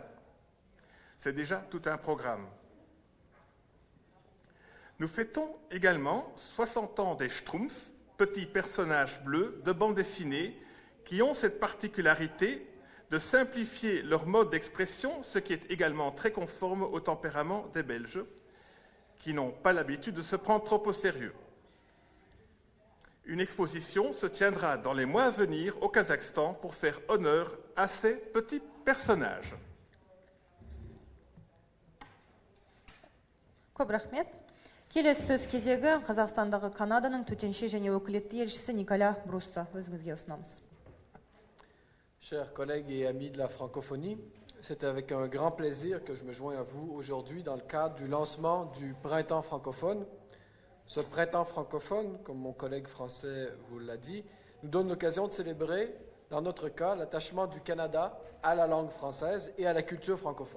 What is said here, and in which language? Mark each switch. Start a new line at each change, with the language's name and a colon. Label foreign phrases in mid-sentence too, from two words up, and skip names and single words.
French: C'est déjà tout un programme. Nous fêtons également 60 ans des Schtroumpfs, petits personnages bleus de bande dessinée qui ont cette particularité de simplifier leur mode d'expression, ce qui est également très conforme au tempérament des Belges, qui n'ont pas l'habitude de se prendre trop au sérieux. Une exposition se tiendra dans les mois à venir au Kazakhstan pour faire honneur à ces petits personnages.
Kazakh: Көп рахмет. Келесі сөз кезегі Қазақстандағы Канаданың төтенше және өкілетті елшісі Николя Брусса. Өзіңізге ұсынамыз.
French: Chers collègues et amis de la francophonie, c'est avec un grand plaisir que je me joins à vous aujourd'hui dans le cadre du lancement du Printemps francophone. Ce Printemps francophone, comme mon collègue français vous l'a dit, nous donne l'occasion de célébrer, dans notre cas, l'attachement du Canada à la langue française et à la culture francophone.